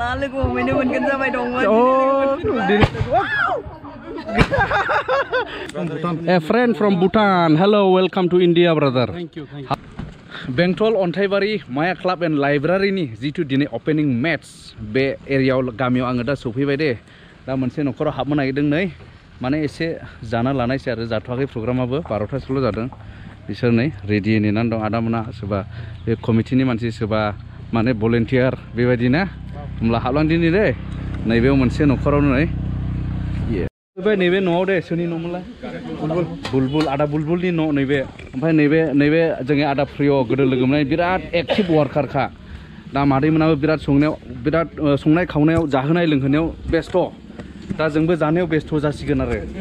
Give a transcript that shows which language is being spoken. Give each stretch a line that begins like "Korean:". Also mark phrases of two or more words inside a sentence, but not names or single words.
English: A friend from Bhutan. Hello, welcome to India, brother. Thank you.
Bodo: Bengtol Ontaibari Maya Club and Library ni jitu dini opening match be area gamiaw anga da sofaibai de da मोनसे नखराव हाबनो नागिरदों नै माने एसे जाना लानायसै आरो जाथवाखै प्रग्रामाबो 12 तासोल जादों बिसोर नै रेडि नेनानै दं आदामोना सोरबा बे कमिटिनि मानसि सोरबा माने भलन्टियार बेबायदिना होमब्ला हाबलांदिनि दे नैबेयाव मोनसे नखराव नै बे नैबे न'आव दे सोरनि न'मोनलाय बुलबुल आदा बुलबुलनि न' नैबे ओमफ्राय नैबे जोंनि आदा प्रिय गोदो लोगो मोननाय बिराद एक्टिभ वार्कारखा दा मादैमोनाबो बिराद संनाय खावनायाव जाहोनाय लोंहोनायाव बेस्थ दा जोंबो जानायाव बेस्थ जासिगोन आरो